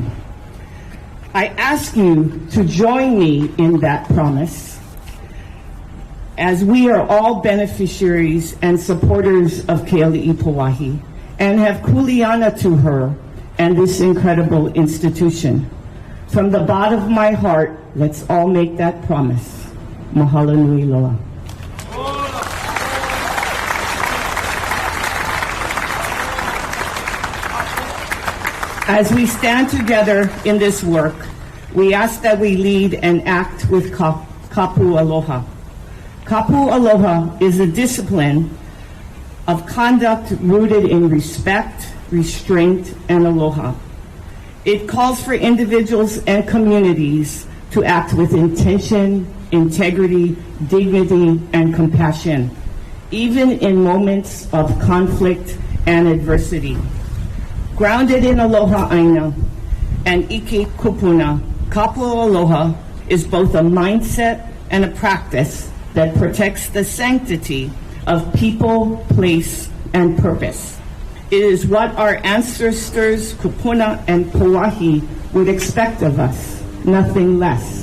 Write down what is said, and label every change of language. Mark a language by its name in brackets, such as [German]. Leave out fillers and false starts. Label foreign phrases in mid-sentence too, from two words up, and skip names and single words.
[English] I ask you to join me in that promise, as we are all beneficiaries and supporters of Ke Aliʻi Pauahi and have kuleana to her and this incredible institution. From the bottom of my heart, let's all make that promise. [Hawaiian] Mahalo nui loa. [English] As we stand together in this work, we ask that we lead and act with Kapu Aloha. Kapu Aloha is a discipline of conduct rooted in respect, restraint, and aloha. It calls for individuals and communities to act with intention, integrity, dignity, and compassion, even in moments of conflict and adversity. Grounded in [Hawaiian] aloha ʻAina [English] and [Hawaiian] ike kupuna, [English] Kapu Aloha is both a mindset and a practice that protects the sanctity of people, place, and purpose. It is what our ancestors, kupuna and Pauahi, would expect of us, nothing less.